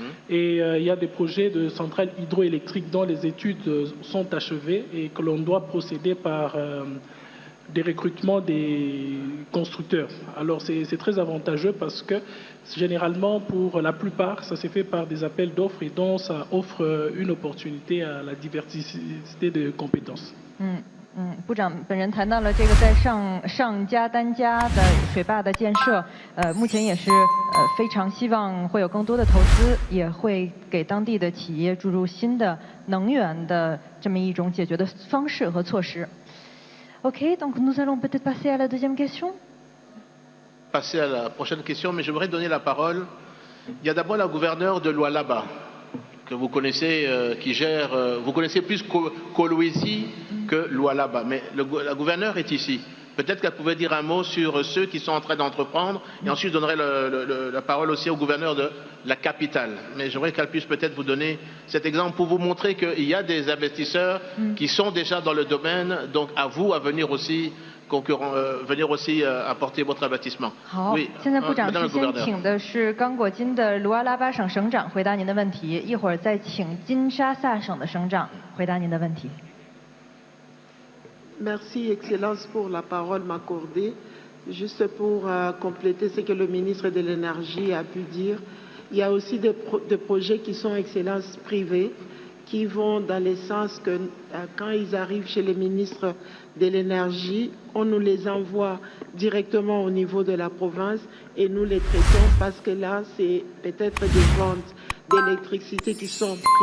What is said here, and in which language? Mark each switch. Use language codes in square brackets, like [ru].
[fr] Et il y a des projets de centrales hydroélectriques dont les études sont achevées et que l'on doit procéder par des recrutements des constructeurs. Alors c'est très avantageux parce que généralement, pour la plupart, ça s'est fait par des appels d'offres et donc ça offre une opportunité à la diversité de compétences. [zh] 部长本人谈到了这个在上加单加的水坝的建设，目前也是非常希望会有更多的投资，也会给当地的企业注入新的能源的这么一种解决的方式和措施。 [fr] OK, donc nous allons peut-être passer à la deuxième question. Passer à la prochaine question, mais je voudrais donner la parole. Il y a d'abord la gouverneure de Lualaba que vous connaissez, qui gère. Vous connaissez plus Kolwezi que Lualaba, mais la gouverneure est ici. Peut-être qu'elle pouvait dire un mot sur ceux qui sont en train d'entreprendre, et ensuite je donnerai la parole aussi au gouverneur de la capitale. Mais j'aimerais qu'elle puisse peut-être vous donner cet exemple pour vous montrer qu'il y a des investisseurs qui sont déjà dans le domaine, donc à vous à venir aussi apporter votre investissement. [zh] 好， [fr] oui, [zh] 现在部长 [fr] Madame [zh] 先 [fr] gouverneur. [zh] 请的是刚果金的卢阿拉巴省省长回答您的问题，一会儿再请金沙萨省的省长回答您的问题。 [fr] Merci, Excellence, pour la parole m'accordée. Juste pour compléter ce que le ministre de l'Énergie a pu dire, il y a aussi des projets qui sont Excellence privés, qui vont dans le sens que quand ils arrivent chez les ministres de l'Énergie, on nous les envoie directement au niveau de la province et nous les traitons parce que là, c'est peut-être des ventes d'électricité qui sont privées.